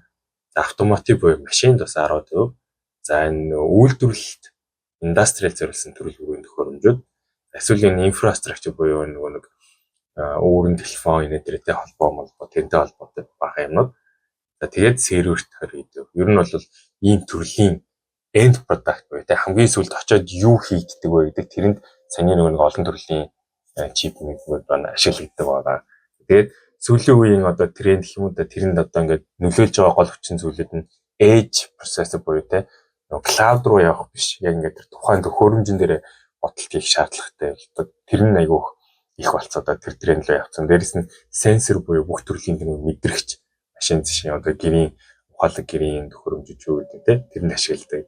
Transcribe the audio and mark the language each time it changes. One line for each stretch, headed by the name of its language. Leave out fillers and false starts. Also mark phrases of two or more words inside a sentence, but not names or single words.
Mongolian: За автомотив буюу машинд бас 10%. За энэ үйлдвэрлэлт индастриал зориулсан төрөл бүрийн төхөөрөмжүүд, эсвэл энэ инфраструктур буюу нөгөө нэг өөрийн телефон нэтэртэй холбоо тэрнтэй холбоотой бага юмнууд. За тэгээд серверт 20%. Ер нь бол ийм төрлийн
English: end product
Mongolian: буюу тэ хамгийн сүүлд очиод юу хийгддэг вэ гэдэг тэрэнд саний нэг олон төрлийн чип нэгүүд ашиглагддаг байгаа. Тэгээд сүүлийн үеийн одоо тренд гэх юм уу тэрэнд одоо ингээд нөлөөлж байгаа гол хүчин зүйлүүд нь
English: edge processor
Mongolian: буюу те cloud руу явах биш. Яг ингээд тэр тухайн төхөөрөмжн дээр бодолт хийх шаардлагатай. Тэр нь айгүй их болцоо тэр тренд рүү явцсан. Дээрэс нь сенсор буюу бүх төрлийн мэдрэгч машин жишээ одоо гэрийн ухаалаг гэрийн төхөөрөмж юу гэдэг те тэрэнд ашигладаг.